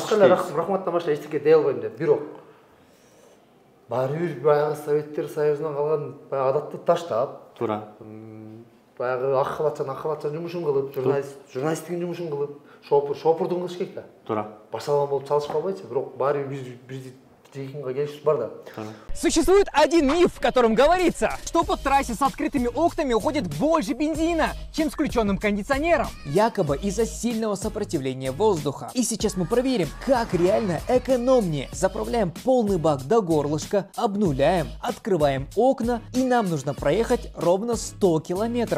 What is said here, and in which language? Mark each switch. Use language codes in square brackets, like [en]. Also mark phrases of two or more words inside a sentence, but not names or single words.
[ky] Башка эле рахматтан башка эчтеке дей албайм деп. Бирок баары бир баягы Советтер Союзунан калган баягы адатты таштап, туура. Баягы ак халатчан жумушун кылып, журналисттиктин жумушун кылып, шопурдун кылыш керек да. Туура. Башалган болуп чалышып калбайчы, бирок баары биз жекинге келишибиз бар да. [ru] Существует один миф, в котором говорится, что по трассе с открытыми окнами уходит больше бензина, чем с включенным кондиционером. Якобы из-за сильного сопротивления воздуха. И сейчас мы проверим, как реально экономнее. Заправляем полный бак до горлышка, обнуляем, открываем окна, и нам нужно проехать ровно 100 километров.